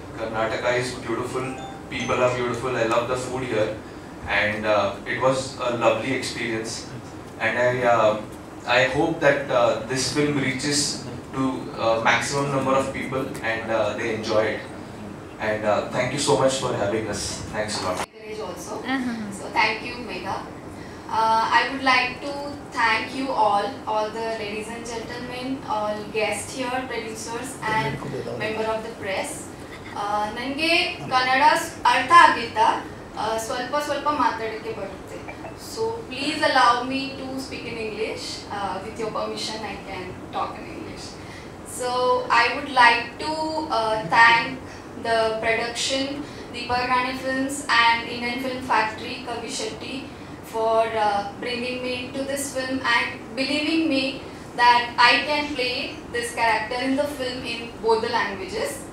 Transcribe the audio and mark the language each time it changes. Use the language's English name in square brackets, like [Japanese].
[English] Karnataka is beautiful, people are beautiful, I love the food here, and it was a lovely experience, and I hope that this film reaches to maximum number of people and they enjoy it, and thank you so much for having us. Thanks a lot. Also. So thank you Megha. I would like to thank you all the ladies and gentlemen, all guests here, producers and member of the press. [Kannada] ನನಗೆ ಕನ್ನಡ ಅರ್ಥ ಆಗಿದ್ದ ಸ್ವಲ್ಪ ಮಾತಾಡೋಕ್ಕೆ ಬರುತ್ತೆ. [English] So please allow me to speak in English. With your permission, I can talk in English. So I would like to thank the production, Deepak Rani Films and Indian Film Factory, Kavish Shetty, for bringing me to this film and believing me that I can play this character in the film in both the languages.